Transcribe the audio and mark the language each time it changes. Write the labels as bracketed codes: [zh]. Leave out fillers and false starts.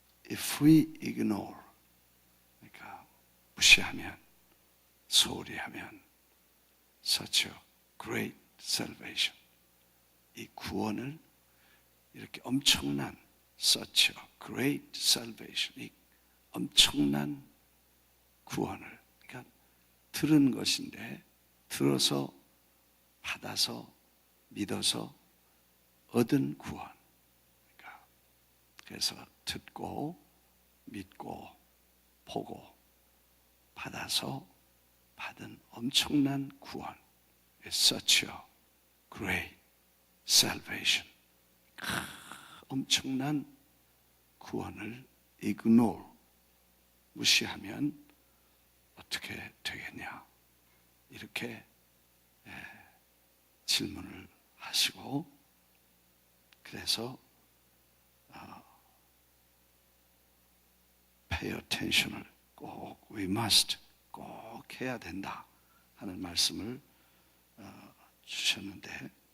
[en] If we ignore, [ko] 그러니까 무시하면, 소홀히 하면, [en] such a great salvation, [ko] 이 구원을, 이렇게 엄청난, such a great salvation, 이 엄청난 구원을, 그러니까 들은 것인데 들어서 받아서 믿어서 얻은 구원. 그러니까 그래서 듣고 믿고 보고 받아서 받은 엄청난 구원. [en] It's such a great salvation. [ko] 엄청난 구원을 ignore, 무시하면 어떻게 되겠냐? 이렇게 질문을 하시고, 그래서 [en] pay attention [ko] 을 꼭 [en] we must [ko] 꼭 해야 된다 하는 말씀을 주셨는데,